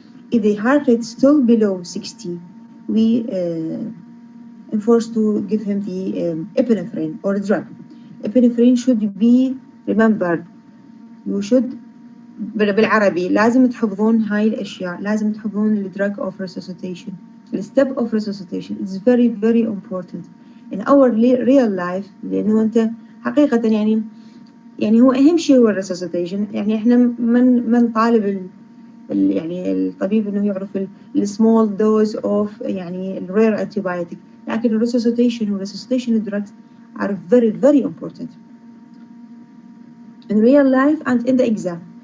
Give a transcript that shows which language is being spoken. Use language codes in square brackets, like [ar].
[en] If the heart rate is still below 60, we enforce to give him the epinephrine or drug. Epinephrine should be remembered. You should [ar] بالعربي لازم تحفظون هاي الأشياء. لازم تحفظون [en] the drug of resuscitation. The step of resuscitation is very very important in our real life. [ar] لأنه أنت حقيقة يعني هو أهم شيء هو resuscitation. يعني إحنا من طالب يعني الطبيب إنه يعرف [en] small dose of [ar] يعني rare antibiotic. لكن [en] resuscitation drugs are very very important in real life and in the exam.